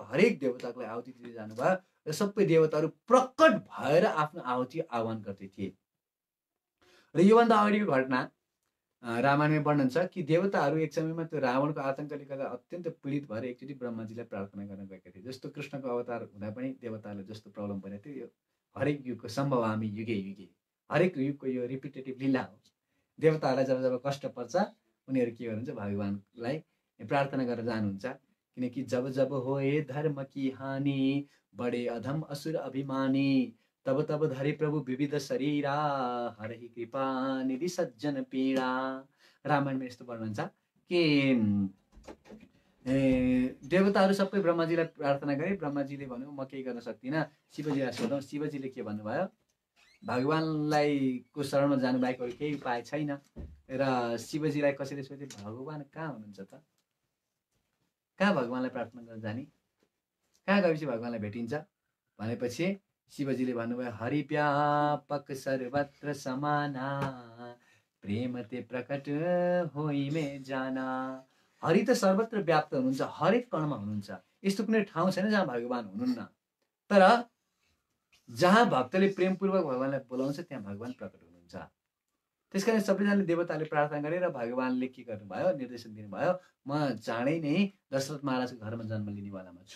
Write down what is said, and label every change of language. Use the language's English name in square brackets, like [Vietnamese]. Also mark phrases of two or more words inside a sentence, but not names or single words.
[Nepali] हरेक देवताको लागि आहुति दिँदै जानुभयो र सबै देवताहरू प्रकट भएर आफ्नो आहुति आह्वान गर्दै थिए। र योभन्दा अगाडिको घटना रामायणमा वर्णन छ कि देवताहरू एक समयमा त्यो रावणको आतङ्कले गर्दा अत्यन्त पीडित भएर एकचोटि ब्रह्माजीलाई प्रार्थना गर्न गएका थिए। जस्तो कृष्णको अवतार हुँदा पनि देवताहरूले जस्तो प्रब्लम परेको थियो, यो हरेक युगको [Sanskrit] सम्भवामी युगे युगे, [Nepali] हरेक युगको यो रिपिटेटिभ लीला हो। देवताहरूलाई जब जब कष्ट पर्छ उनीहरू के गर्नुहुन्छ, भगवान्लाई प्रार्थना गरेर जानुहुन्छ। [Awadhi] किनकि जब जब होए धर्म की हानि, बडे अधम असुर अभिमानी, तब तब धरे प्रभु विविध शरीरा, हरहि कृपा निधि सज्जन पीडा। [Nepali] रामायणमा यस्तो वर्णन छ कि देवताहरू सबै ब्रह्माजीलाई प्रार्थना गरे। ब्रह्माजीले भन्यो म केही गर्न सक्दिनँ, शिवजीलाई सोधौँ। शिवजीले के भन्नुभयो, भगवान्लाई को शरणमा जानु बाहेक अरू केही उपाय छैन। र शिवजीलाई कसैले सोधे, भगवान् कहाँ हुनुहुन्छ त? कहाँ भगवान्लाई प्रार्थना गर्न जाने? कहाँ गएपछि भगवान्लाई भेटिन्छ? भनेपछि शिवजीले भन्नुभयो, [Awadhi] हरिव्यापक सर्वत्र समाना, प्रेम ते प्रकट होइ में जाना। [Nepali] हरि त सर्वत्र व्याप्त हुनुहुन्छ, हरेक कणमा हुनुहुन्छ। यस्तो कुनै ठाउँ छैन जहाँ भगवान् हुनुहुन्न। तर जहाँ भक्तले प्रेमपूर्वक भगवान्लाई बोलाउँछ त्यहाँ भगवान् प्रकट हुनुहुन्छ। त्यसकारण सबैजनाले देवताले प्रार्थना गरे र भगवान्ले के गर्नुभयो, निर्देशन दिनुभयो, म चाँडै नै दशरथ महाराजको घरमा जन्म लिनेवालामा छु।